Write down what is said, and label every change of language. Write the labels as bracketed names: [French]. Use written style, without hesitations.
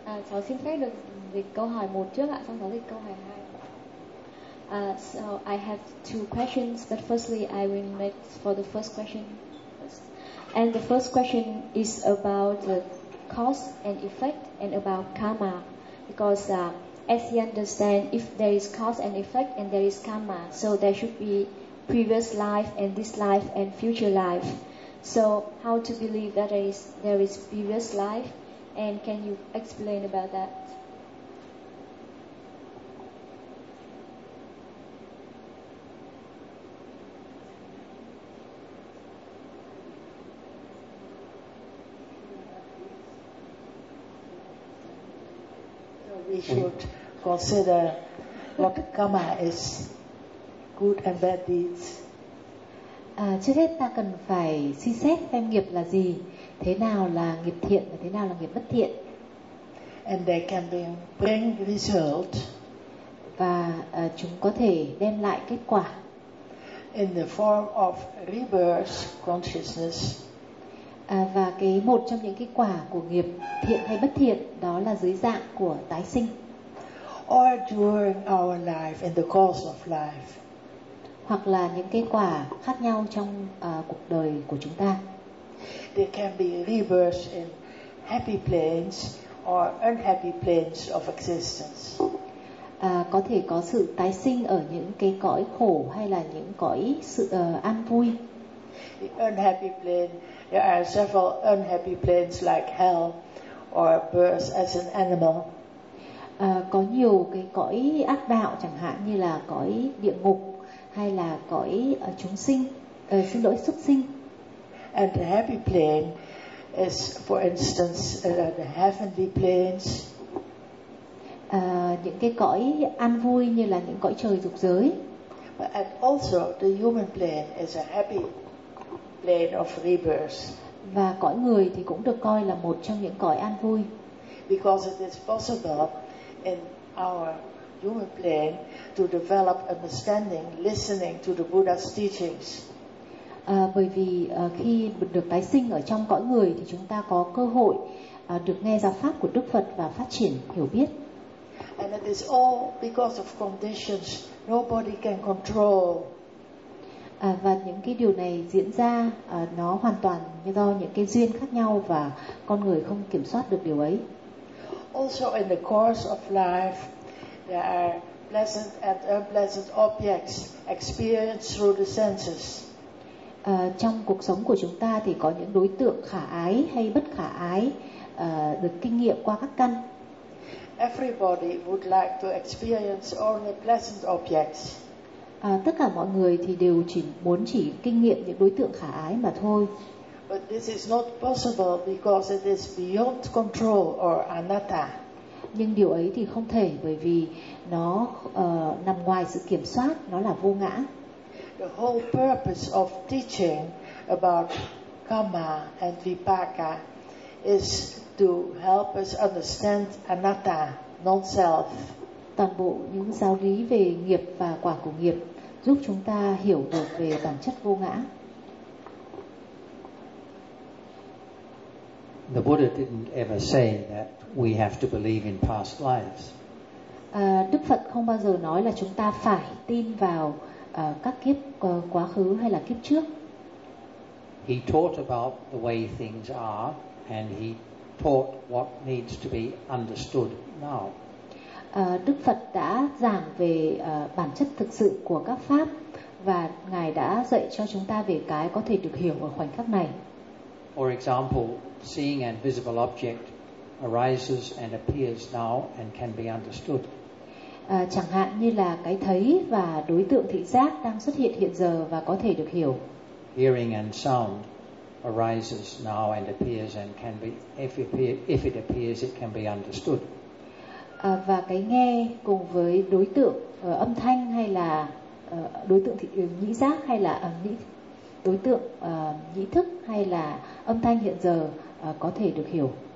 [Vietnamese] Cháu xin phép được dịch câu hỏi một trước ạ, xong cháu dịch câu hỏi hai. [English] So I have two questions, but firstly I will make for the first question. And the first question is about the cause and effect and about karma. Because as you understand, if there is cause and effect and there is karma, so there should be previous life and this life and future life. So how to believe that there is previous life, and can you explain about that? So we should consider what karma is, good and bad deeds. [Vietnamese] Trước hết ta cần phải suy xét xem nghiệp là gì, thế nào là nghiệp thiện và thế nào là nghiệp bất thiện. [English] And they can bring result. [Vietnamese] Và chúng có thể đem lại kết quả. [English] In the form of rebirth consciousness. [Vietnamese] Và cái một trong những cái quả của nghiệp thiện hay bất thiện đó là dưới dạng của tái sinh. [English] Or during our life, in the course of life. [Vietnamese] Hoặc là những kết quả khác nhau trong cuộc đời của chúng ta. [English] They can be rebirth in happy planes or unhappy planes of existence. [Vietnamese] Có thể có sự tái sinh ở những cái cõi khổ hay là những cõi sự an vui. [English] The unhappy plane, there are several unhappy planes like hell or birth as an animal. [Vietnamese] Có nhiều cái cõi ác đạo, chẳng hạn như là cõi địa ngục hay là cõi chúng sinh, xin lỗi, xuất sinh. [English] And the happy plane is, for instance, the heavenly planes. [Vietnamese] Những cái cõi an vui như là những cõi trời dục giới. [English] But also the human plane is a happy plane of rebirth. [Vietnamese] Và cõi người thì cũng được coi là một trong những cõi an vui. [English] Because it is possible in our human plane to develop understanding, listening to the Buddha's teachings. [Vietnamese] Bởi vì khi được tái sinh ở trong cõi người thì chúng ta có cơ hội được nghe giáo pháp của Đức Phật và phát triển hiểu biết. [English] And it is all because of conditions nobody can control. [Vietnamese] Và những cái điều này diễn ra nó hoàn toàn do những cái duyên khác nhau và con người không kiểm soát được điều ấy. [English] Also in the course of life there are pleasant and unpleasant objects experienced through the senses. [Vietnamese] Trong cuộc sống của chúng ta thì có những đối tượng khả ái hay bất khả ái được kinh nghiệm qua các căn. [English] Everybody would like to experience only pleasant objects. [Vietnamese] Tất cả mọi người thì đều chỉ muốn chỉ kinh nghiệm những đối tượng khả ái mà thôi. [English] But this is not possible because it is beyond control or anatta. [Vietnamese] Nhưng điều ấy thì không thể bởi vì nó nằm ngoài sự kiểm soát, nó là vô ngã. [English] The whole purpose of teaching about karma and vipaka is to help us understand anatta, non-self. [Vietnamese] Toàn bộ những giáo lý về nghiệp và quả của nghiệp giúp chúng ta hiểu được về bản chất vô ngã. [English] The Buddha didn't ever say that we have to believe in past lives. [Vietnamese] Đức Phật không bao giờ nói là chúng ta phải tin vào các kiếp quá khứ hay là kiếp trước. [English] He taught about the way things are and he taught what needs to be understood now. [Vietnamese] Đức Phật đã giảng về bản chất thực sự của các pháp và ngài đã dạy cho chúng ta về cái có thể được hiểu ở khoảnh khắc này. [English] For example, seeing an visible object arises and appears now and can be understood. [Vietnamese] Chẳng hạn như là cái thấy và đối tượng thị giác đang xuất hiện hiện giờ và có thể được hiểu. [English] Hearing and sound arises now and appears and can be if it appears it can be understood. [Vietnamese] Và cái nghe cùng với đối tượng âm thanh hay là đối tượng nhĩ giác hay là đối tượng nhĩ thức hay là âm thanh hiện giờ có thể được hiểu.